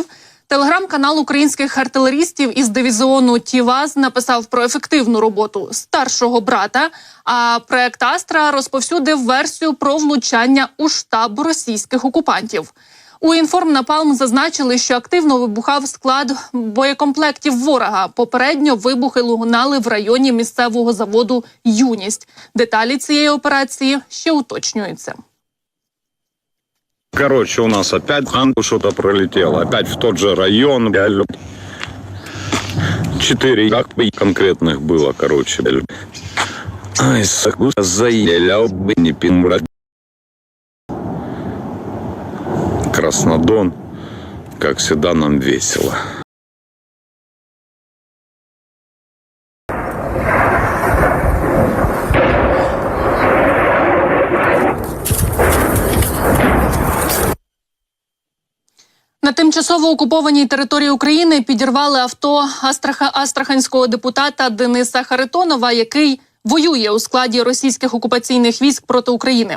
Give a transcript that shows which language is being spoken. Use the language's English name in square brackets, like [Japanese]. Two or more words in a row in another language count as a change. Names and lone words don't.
[Ukrainian] Телеграм-канал українських артилерістів із дивізіону «Тіваз» написав про ефективну роботу старшого брата, а проект «Астра» розповсюдив версію про влучання у штаб російських окупантів. У «Інформнапалм» зазначили, що активно вибухав склад боєкомплектів ворога. Попередньо вибухи лунали в районі місцевого заводу «Юність». Деталі цієї операції ще уточнюються. [Russian] Короче, у нас опять что-то пролетело. Опять в тот же район. 4 конкретных было, короче. Ай, заелял бы не пинбрать. Краснодон, как всегда, нам весело. [Ukrainian] На тимчасово окупованій території України підірвали авто астраханського депутата Дениса Харитонова, який воює у складі російських окупаційних військ проти України.